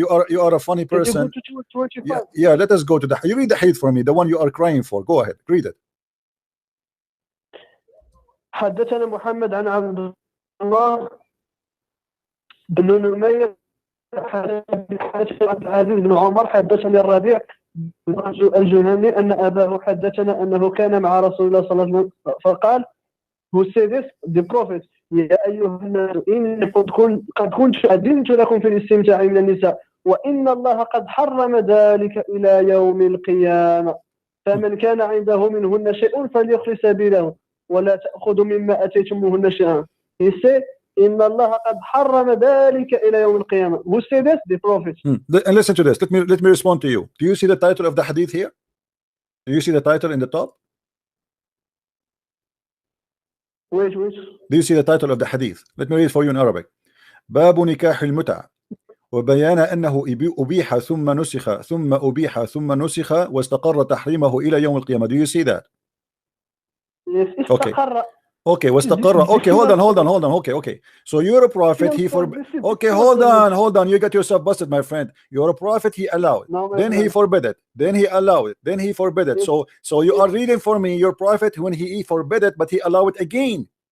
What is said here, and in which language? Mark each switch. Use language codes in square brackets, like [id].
[en] You are a funny person. Yeah. Let us go to you read the hadith for me, the one you are crying for. Go ahead, read it. [ar] حدثنا محمد عن عبد الله بن نمير عبد العزيز بن عمر حدثني الربيع الجناني أن أباه حدثنا أنه كان مع رسول الله صلى الله عليه وسلم فقال [en] who said this the prophet [ar] يا أيها الناس إني قد كنت أذنت لكم في الاستمتاع من النساء وإن الله قد حرم ذلك إلى يوم القيامة فمن كان عنده منهن شيء فليخلص سبيله ولا تأخذوا مما أتيتموهن شيئا. [en] He said [ar] إن الله قد حرم ذلك إلى يوم القيامة. [en] Who said this? The prophet. And listen to this. Let me respond to you. Do you see the title of the hadith here? Do you see the title in the top? Which? Do you see the title of the hadith? Let me read for you in Arabic. [ar] باب نكاح المتعة وبيان أنه أبيح ثم نسخ ثم أبيح ثم نسخ واستقر تحريمه إلى يوم القيامة. [en] Do you see that? Yes. Okay, واستقر. Okay, hold on. Okay. So you're a prophet. He forbid. Okay, hold on. You got yourself busted, my friend. You're a prophet. He allowed. Then he forbid it. Then he allowed it. Then he forbid it. So you are reading for me your prophet when he forbid it, but he allowed it again.